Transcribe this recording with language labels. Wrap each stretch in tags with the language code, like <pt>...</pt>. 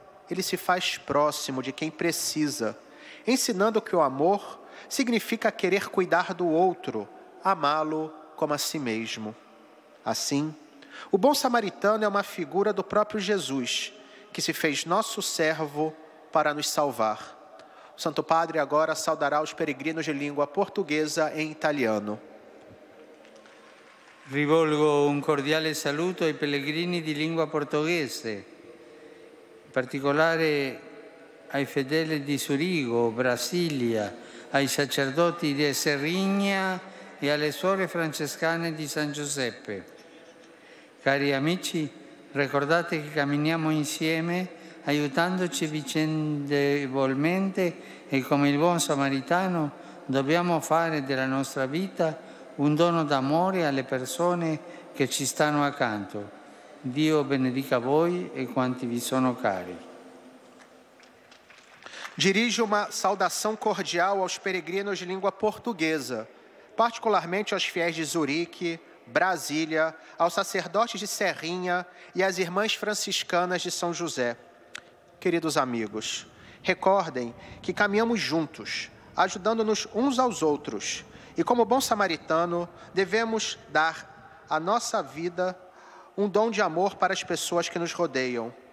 <pt>Ele se faz próximo de quem precisa, ensinando que o amor significa querer cuidar do outro, amá-lo como a si mesmo. Assim, o bom samaritano é uma figura do próprio Jesus, que se fez nosso servo para nos salvar. O Santo Padre agora saudará os peregrinos de língua portuguesa em italiano.</pt> <it>Rivolgo un cordiale saluto ai pellegrini di lingua portoghese, in particolare ai fedeli di Zurigo, Brasilia, ai sacerdoti di Serrigna e alle suore francescane di San Giuseppe. Cari amici, ricordate che camminiamo insieme aiutandoci vicendevolmente e come il buon samaritano dobbiamo fare della nostra vita un dono d'amore alle persone che ci stanno accanto. Dio benedica voi e quanti vi sono cari.</it> <pt>Dirijo uma saudação cordial aos peregrinos de língua portuguesa, particularmente aos fiéis de Zurique, Brasília, aos sacerdotes de Serrinha e às irmãs franciscanas de São José. Queridos amigos, recordem que caminhamos juntos, ajudando-nos uns aos outros, e como bom samaritano, devemos dar à nossa vida um dom de amor para as pessoas que nos rodeiam.</pt>